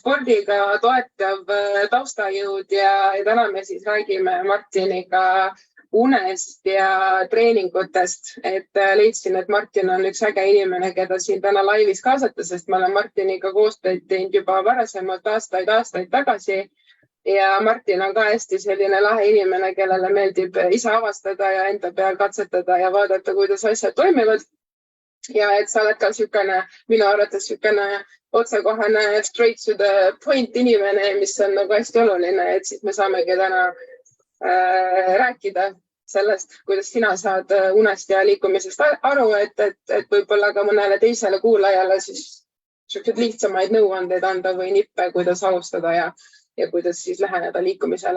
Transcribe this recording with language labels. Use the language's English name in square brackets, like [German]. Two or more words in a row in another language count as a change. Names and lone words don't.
[Estonian] spordiga toetav taustajõud ja täna me siis räägime Martiniga unest ja treeningutest, et leidsin, et Martin on üks äge inimene, keda siin täna laivis kaasata, sest ma olen Martiniga koostööd teinud juba varasemalt aastaid tagasi ja Martin on ka hästi selline lahe inimene, kellele meeldib ise avastada ja enda peal katsetada ja vaadata, kuidas asjad toimivad. Ja et sa oled ka minu arvates otsekohane [English] straight to the point [Estonian] inimene, mis on nagu hästi oluline, et siis me saamegi täna rääkida sellest, kuidas sina saad unest ja liikumisest aru, et võib-olla ka mõnele teisele kuulajale siis lihtsamaid nõuandeid anda või nippe, kuidas alustada ja kuidas siis läheneda liikumisele.